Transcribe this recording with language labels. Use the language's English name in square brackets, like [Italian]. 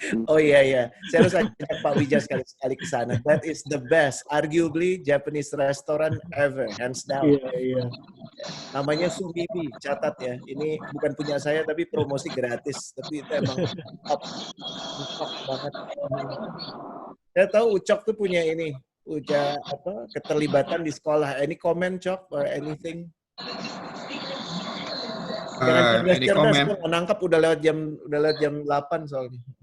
[Indonesian] Oh iya, saya harus ajak Pak Wija sekali-sekali ke sana. [English] That is the best, arguably Japanese restaurant ever, hands down. [Indonesian] Iya. Namanya Sumibi, catat ya. Ini bukan punya saya tapi promosi gratis. Tapi itu emang top banget. Saya tahu Ucok tuh punya ini, keterlibatan di sekolah. [English] Any comment, Cok, or anything? [Indonesian] Jangan cerdas-cerdas, gue nggak nangkap udah lewat jam 8 soalnya.